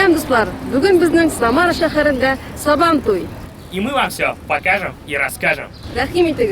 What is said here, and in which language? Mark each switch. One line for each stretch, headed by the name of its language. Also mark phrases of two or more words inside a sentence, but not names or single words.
Tatar: Дуслар, бүгін біздің Самара шәһәрендә Сабан туй.
Russian: И мы вам все покажем и расскажем.
Tatar: Рәхим итегез.